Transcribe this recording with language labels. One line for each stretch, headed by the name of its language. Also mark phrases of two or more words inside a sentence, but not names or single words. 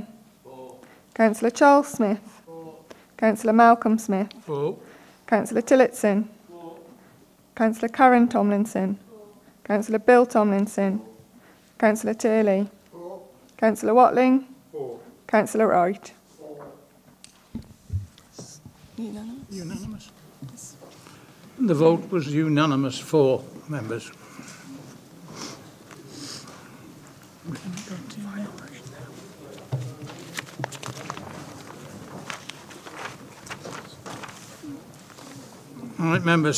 English: Councillor Charles Smith. Councillor Malcolm Smith. Councillor Tillotson. Councillor Karen Tomlinson. Councillor Bill Tomlinson. Councillor Turley. Councillor Watling. Councillor Wright. Unanimous. The vote was unanimous, 4 members. All right, members.